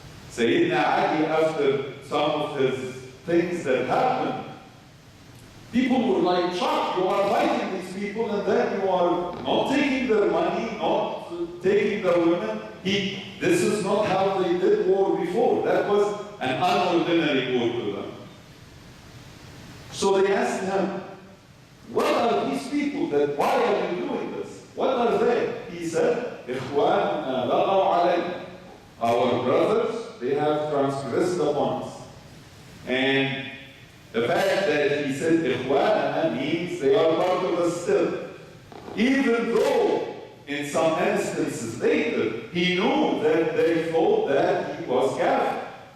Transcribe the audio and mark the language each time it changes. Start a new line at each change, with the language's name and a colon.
English: Sayyidina Ali, after some of his things that happened, people were like, shocked, you are fighting these people and then you are not taking their money, not taking their women. This is not how they did war before. That was an unordinary war to them. So they asked him, what are these people why are you doing this? What are they?
Arabic: He said, إِخْوَانُنَا بَغَوْا عَلَيْنَا.
English: Our brothers, they have transgressed upon us. And the fact that he said إِخْوَانَنَا means they are part of us still. Even though in some instances later, he knew that they thought that he was kafir.